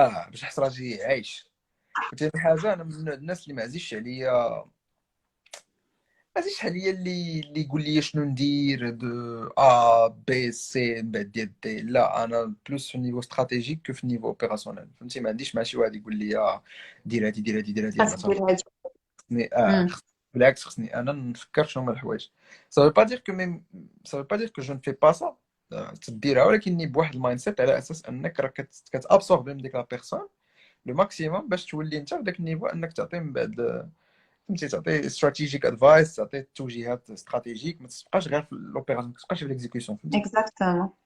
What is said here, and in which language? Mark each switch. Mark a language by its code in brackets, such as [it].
[ar] باش نحس راسي عايش. وثاني حاجه انا من الناس اللي ما عزيزش عليا اللي يقول لي شنو ندير دو بي سي من بعد ديال دي. لا، انا بلوس في النيفو استراتيجيك كو في النيفو اوبيراسيونيل. فهمتي، ما عنديش مع شي واحد يقول لي دير هادي دير هادي دير هادي يلا خاصك صافي. دير هادي. خصني امم. بالعكس خصني انا نفكر شنو هما الحوايج. [fr] ça veut pas dire que même ça veut pas dire que je ne fais pas ça. [ar] تديرها، ولكني بواحد المايند سيت على اساس انك راك كتابسوربي من ديك لا بيرسون لو ماكسيموم باش تولي انت في داك النيفو انك تعطي من بعد. فهمتي، تعطي استراتيجيك ادفايس، تعطي توجيهات استراتيجيك، ما تبقاش غير في الاوبيراسيون، ما تبقاش في الاكزيكسيون. فهمتي، اكزاكتومون.